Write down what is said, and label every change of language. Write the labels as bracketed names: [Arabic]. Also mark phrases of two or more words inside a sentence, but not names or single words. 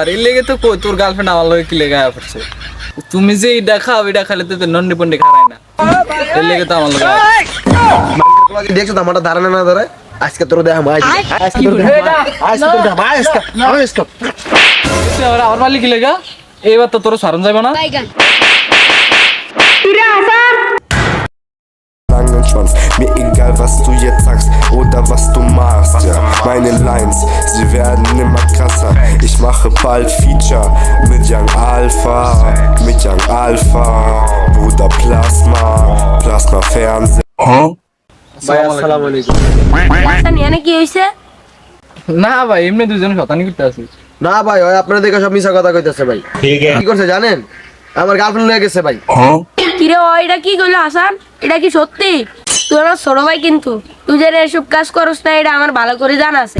[Bangla] এর লেগে তো কই তোর গার্লফ্রেন্ড আমার লগে কি লেগে আয়া পড়ছে। তুমি যে এইটা খাও, এটা খাইলে তো নন্ডি পন্ডি খারাই না। এর লেগে তো আমার লগে দেখছো তো আমার ধারণা না ধরে। আজকে তোর দেখা মাই আজকে তোর দেখা আজকে তোর দেখা মাই আজকে আমার মালিক কি লেগা? এইবার তো তোর সারণ যাবে না। [German] Langen Schwanz, mir egal was du jetzt sagst oder was du machst, ja. Meine Lines, sie werden immer krasser. Ich mache bald Feature mit Young Alpha, Bruder Plasma Fernsehen. [Bangla] ভাই [Arabic] السلام عليكم. [Bangla] রাস্তা নিয়ে কি হইছে? না ভাই, এমনি দুজন শতানি করতে আছি। না ভাই ওই আপনারা দেখে সব মিছা কথা কইতাছে ভাই। কি করছে জানেন? আমার গার্লফ্রেন্ড লয়ে গেছে ভাই। কিরে ও এটা কি কইলো হাসান? এটা কি সত্যি? তুই আমার ছোট ভাই, কিন্তু তুই যে এসব কাজ করছ না এটা আমার ভালো করে জানা আছে।